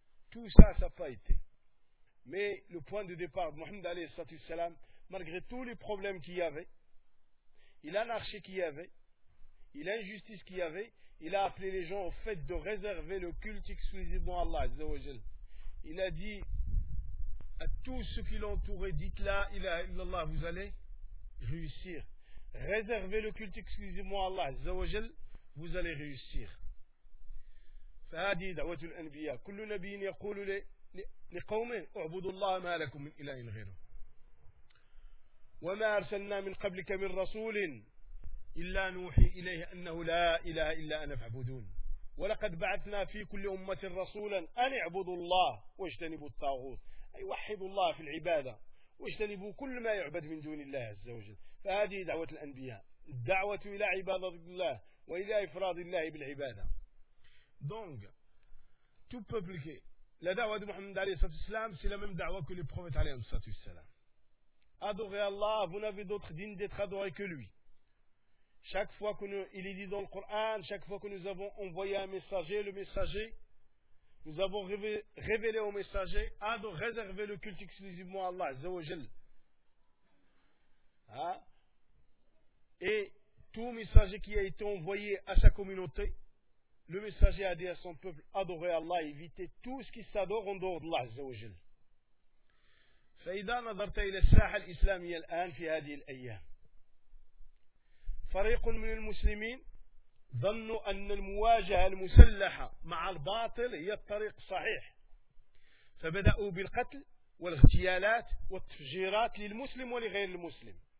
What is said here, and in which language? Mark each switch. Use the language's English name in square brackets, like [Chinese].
[French] Tout ça, ça n'a pas été. Mais le point de départ de Mohammed alayhi salatu wassalam, malgré tous les problèmes qu'il y avait, et l'anarchie qu'il y avait, et l'injustice qu'il y avait, il a appelé les gens au fait de réserver le culte exclusivement à Allah azza wa jal. Il a dit à tous ceux qui l'entouraient, dites la ilaha illallah, vous allez réussir. Réservez le culte exclusivement à Allah azza wa jal, vous allez réussir. [Arabic] فهذه دعوة الأنبياء. كل نبي يقول لقومه اعبدوا الله ما لكم من إله غيره. وما أرسلنا من قبلك من رسول إلا نوحي إليه أنه لا إله إلا أنا فاعبدون. ولقد بعثنا في كل أمة رسولا أن اعبدوا الله واجتنبوا الطاغوت، أي وحدوا الله في العبادة واجتنبوا كل ما يعبد من دون الله عز وجل. فهذه دعوة الأنبياء، الدعوة إلى عبادة الله وإلى إفراد الله بالعبادة. [French] Donc, tout peuple gay. La da'wa de Mohammed alayhi salatu wasalam, c'est la même da'wa que le prophète alayhi salatu wasalam. Adorez Allah, vous n'avez d'autre digne d'être adoré que lui. Chaque fois qu'il est dit dans le Coran, chaque fois que nous avons envoyé un messager, le messager, nous avons révélé au messager, adorez, réservez le culte exclusivement à Allah, Azza wa Jal. Et tout messager qui a été envoyé à sa communauté, le messager a dit à son peuple, adorez Allah, évitez tout ce qui s'adore en dehors d'Allah, Azza wa Jal. [Arabic] فإذا نظرت إلى الساحة الإسلامية الآن في هذه الأيام فريق من المسلمين ظنوا أن المواجهة المسلحة مع الباطل هي الطريق الصحيح فبدأوا بالقتل والاغتيالات والتفجيرات للمسلم ولغير المسلم